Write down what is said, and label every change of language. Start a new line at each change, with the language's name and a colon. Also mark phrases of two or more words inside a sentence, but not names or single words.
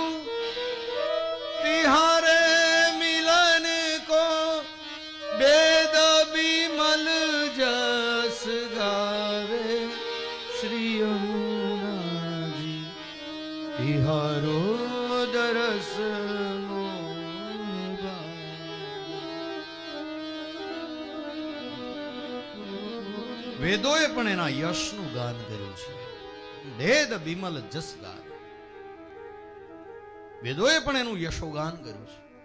Braj: तिहारे मिलन को वेद विमल जस गावे श्री यमुना जी तिहारो दरस
Gujarati: વેદોએ પણ એના યશનું ગાન કર્યું છે.
Braj: वेद विमल जस गान,
Gujarati: વેદોએ પણ એનું યશોગાન કર્યું છે.